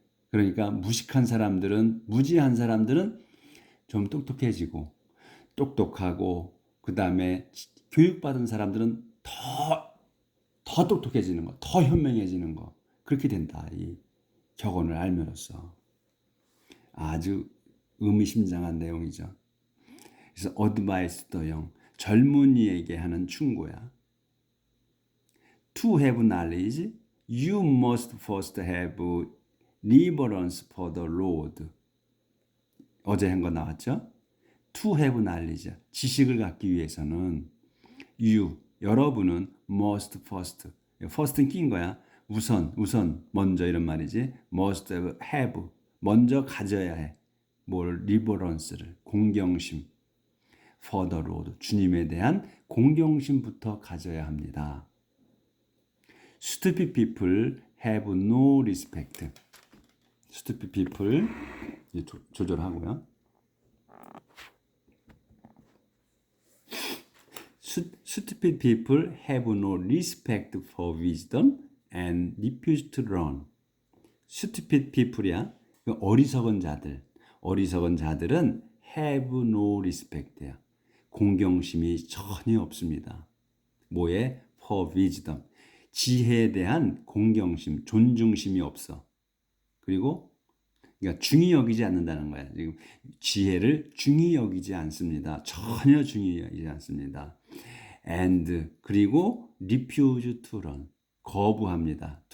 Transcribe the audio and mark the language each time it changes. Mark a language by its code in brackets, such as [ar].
[ko] 그러니까 무식한 사람들은, 무지한 사람들은 좀 똑똑해지고, 똑똑하고, 그 다음에 교육받은 사람들은 더 똑똑해지는 거, 더 현명해지는 거. 그렇게 된다. 이 격언을 알면서. 아주 의미심장한 내용이죠. 그래서 [en] advice to young, [ko] 젊은이에게 하는 충고야. [en] To have knowledge, you must first have reverence for the Lord. [ko] 어제 한 거 나왔죠? [en] To have knowledge, [ko] 지식을 갖기 위해서는 여러분은 [en] must first, [ko] first는 낀 거야. 우선, 먼저, 이런 말이지. [en] must have, [ko] 먼저 가져야 해. 뭘? reverence를, 공경심. [en] for the Lord, [ko] 주님에 대한 공경심부터 가져야 합니다. [en] Stupid people have no respect. Stupid people, [ko] 조절하고요. [en] Stupid people have no respect for wisdom and refuse to learn. Stupid people이야. [ko] 어리석은 자들은 [en] have no respect [ko] 야. 공경심이 전혀 없습니다. 뭐에? [en] for wisdom. [ko] 지혜에 대한 공경심, 존중심이 없어. 그리고 그러니까 중히 여기지 않는다는 거야. 지금 지혜를 중히 여기지 않습니다. 전혀 중히 여기지 않습니다. [en] And, [ko] 그리고 [en] refuse to learn, [ko] 거부합니다.